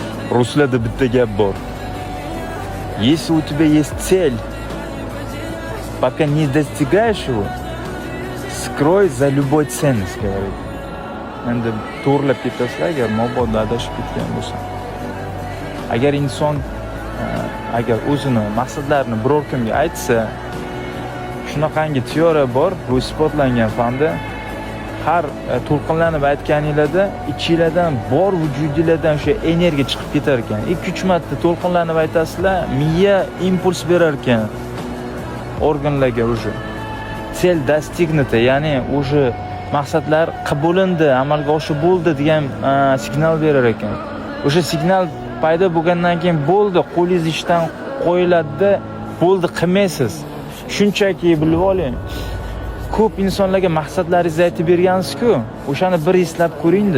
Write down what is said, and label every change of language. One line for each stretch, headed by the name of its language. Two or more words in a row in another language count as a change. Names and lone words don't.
Uzbek: Ruslarda bitta gap bor.
Russian: Если у тебя есть цель, пока не достигаешь его, скрой за любой ценность, говорит.
Uzbek: Endi to'g'rilab ketasizlar agar mabodo adashib ketgan bo'lsa. Agar inson agar o'zini maqsadlarini biror kimga aytsa, shunaqangi teoriya bor, bu isbotlangan fanda. Har to'lqinlanib aytganingizda ichingizdan bor vujudingizdan o'sha energiya chiqib ketar ekan. 2-3 marta to'lqinlanib aytasizlar, miya impuls berar ekan organlarga уже.
Russian: Cel достигнута,
Uzbek: ya'ni уже maqsadlar qabulindi, amalga oshib bo'ldi degan signal berar ekan. O'sha signal paydo bo'lgandan keyin bo'ldi, qo'lingiz ishdan qo'yiladi, bo'ldi, qilmaysiz. Shunchaki bilib oling. Ko'p insonlarga maqsadlaringizni aytib bergansiz-ku, o'shani bir eslab ko'ring-da.